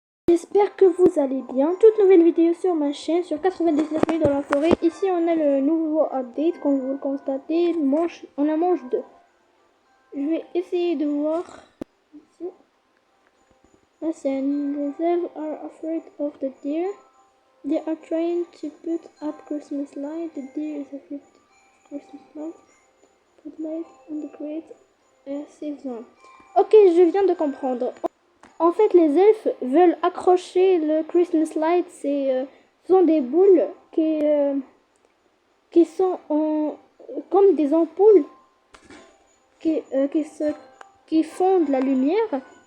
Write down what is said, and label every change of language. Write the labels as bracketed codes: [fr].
[fr] J'espère que vous allez bien. Toute nouvelle vidéo sur ma chaîne sur 99 minutes dans la forêt. Ici on a le nouveau update, comme vous le constatez. On a manche 2. Je vais essayer de voir ici. La scène. [en] The elves are afraid of the deer. They are trying to put up Christmas light. The deer is afraid of Christmas light. Put light on the great save zone. [fr] Ok, je viens de comprendre. En fait, les elfes veulent accrocher le Christmas light. Ce sont des boules qui sont comme des ampoules qui font de la lumière.